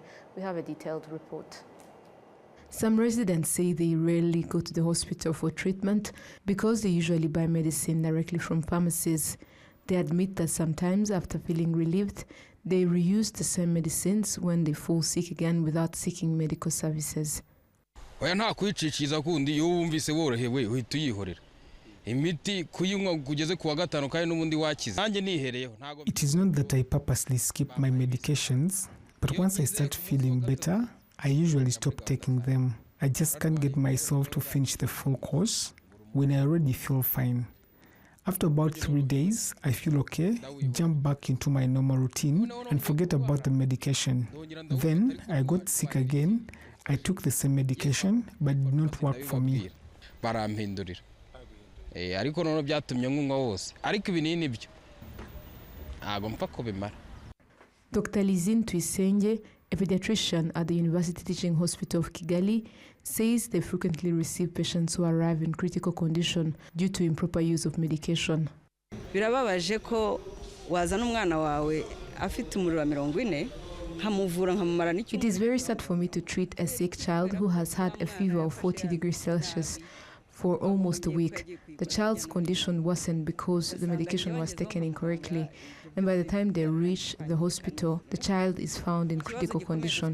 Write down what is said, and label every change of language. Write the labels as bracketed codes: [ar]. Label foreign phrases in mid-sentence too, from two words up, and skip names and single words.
[en] We have a detailed report. Some residents say they rarely go to the hospital for treatment because they usually buy medicine directly from pharmacies. They admit that sometimes, after feeling relieved, they reuse the same medicines when they fall sick again without seeking medical services. [rw] Oya nta kwiciciza kundi iyo wumvise worohewe uhita uyihorera imiti kuyinywa kugeze kuwa gatanu kandi n'ubundi wakize nanjye nihereyeho. [en] It is not that I purposely skip my medications, but once I start feeling better, I usually stop taking them. I just can't get myself to finish the full course when I already feel fine. After about 3 days, I feel okay, jump back into my normal routine and forget about the medication. Then I got sick again. I took the same medication, but it did not work for me. [rw] ariko noneho byatumye nkunywa wose ariko ibinini byo ntabwo mpfa kubimara. [en] Dr. Lizine Tuyisenge, a pediatrician at the University Teaching Hospital of Kigali, says they frequently receive patients who arrive in critical condition due to improper use of medication. [rw] Birababaje ko wazana umwana wawe afite umuriro wa 40 nkamuvura nkamumara n'icyo. [en] It is very sad for me to treat a sick child who has had a fever of 40 degrees Celsius for almost a week. The child's condition worsened because the medication was taken incorrectly, and by the time they reach the hospital, the child is found in critical condition.